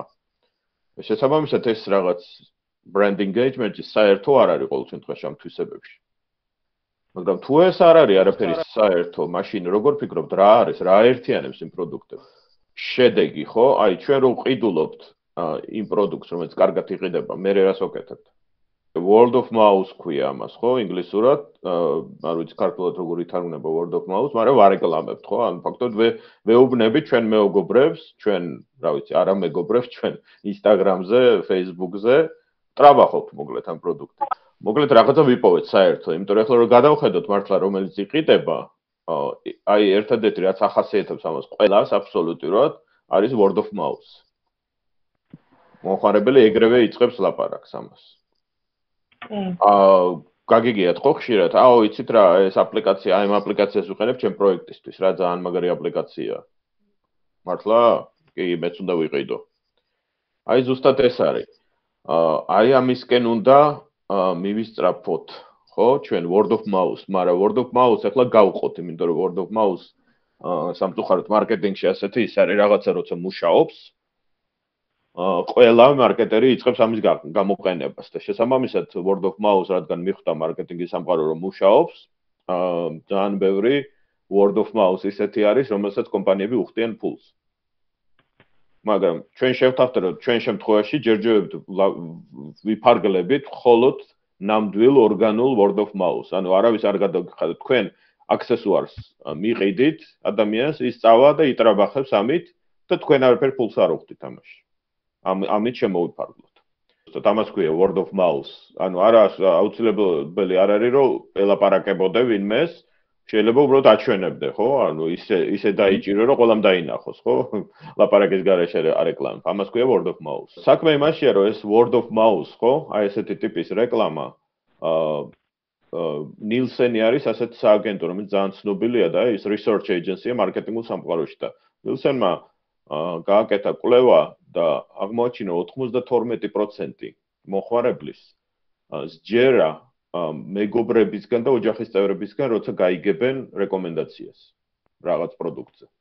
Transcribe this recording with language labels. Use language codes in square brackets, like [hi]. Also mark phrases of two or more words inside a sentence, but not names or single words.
[ka] შესაბამისად ეს რაღაც [en] brand engagement-ი [ka] საერთო არ არის ყოველ შემთხვევაში ამ თვისებებში. მაგრამ თუ ეს არ არის არაფერი საერთო, მაშინ როგორ ფიქრობთ, რა არის, რა აერთიანებს იმ პროდუქტებს? შედეგი, ხო? აი, ჩვენ რო ვყიდულობთ იმ პროდუქტს, რომელიც კარგად იყიდება, მე რას ვაკეთებთ? [en] Word of mouth [ka] ქვია ამას, ხო, ინგლისურად, არ ვიცი ქართულად როგორ ითარგმნება [en] word of mouth, [ka] მაგრამ ვარეკლამებთ, ხო? ანუ ფაქტობრივად ვეუბნებით ჩვენ მეოგობრებს, ჩვენ, რა ვიცი, არა მეგობრებს, ჩვენ Instagram-ზე, Facebook-ზე ტრაბახობთ მოკლედ ამ პროდუქტით. მოკლედ რაღაცა ვიპოვეთ საერთო, იმიტომ რომ ახლა რომ გადავხედოთ მართლა რომელიც იყიდება, აი ერთადერთი რაც ახასიათებს ამას ყველას აბსოლუტურად არის [en] word of mouth. [ka] მომხმარებელი ეგრევე იწყებს ლაპარაკს ამას. გაგიგიათ ხო ხშირად? იცით რა, ეს აპლიკაცია, აი ამ აპლიკაციას ვიყენებ ჩემ პროექტისთვის, რა ძალიან მაგარი აპლიკაციაა. მართლა? კი, მეც უნდა ვიყიდო. აი ზუსტად ეს არის. აი ამისკენ უნდა მივისწრაფოთ, ხო, ჩვენ [en] word of mouth, [ka] მაგრამ [en] word of mouth [ka] ახლა გავყოთ, იმიტომ რომ [en] word of mouth [ka] სამწუხაროდ მარკეტინგში ასეთი ის არის, რაღაცა როცა მუშაობს, ყველა მარკეტერი იწყებს ამის გამოყენებას და შესაბამისად [en] word of mouth [ka] რადგან მიხვდა მარკეტინგის სამყარო რომ მუშაობს, ძალიან ბევრი [en] word of mouth [ka] ისეთი არის, რომელსაც კომპანიები უხდიან ფულს. მაგრამ ჩვენ შევთავაზეთ რომ ჩვენ შემთხვევაში ჯერჯერობით ვიფარგლებით მხოლოდ ნამდვილ ორგანულ [en] word of mouth. [ka] ანუ არავის არ გადაგიხადოთ თქვენ აქსესუარს მიყიდით ადამიანს ის წავა და იტრაბახებს ამით და თქვენ არაფერ ფულს არ უხდით ამაში. ამით შემოვიფარგლოთ. ზუსტად ამას ქვია [en] word of mouth. [ka] ანუ არა აუცილებელი არ არის რომ ელაპარაკებოდე ვინმეს, შეიძლება უბრალოდ აჩვენებდე, ხო? ანუ ისე დაიჭირო რომ ყველამ დაინახოს, ხო? ლაპარაკის გარეშე არეკლამა. ამას ქვია [en] word of mouth. [ka] საქმე იმაშია რომ ეს [en] word of mouth, [ka] ხო? აი ესეთი ტიპის რეკლამა ნილსენი არის ასეთი სააგენტო, რომელიც ძალიან ცნობილია და ის [en] research agency-ია [ka] მარკეტინგულ სამყაროში და ნილსენმა გააკეთა კვლევა და აღმოაჩინა 92% მოხმარებლის სჯერა მეგობრებისგან და ოჯახის წევრებისგან, როცა გაიგებენ რეკომენდაციას რაღაც პროდუქტზე.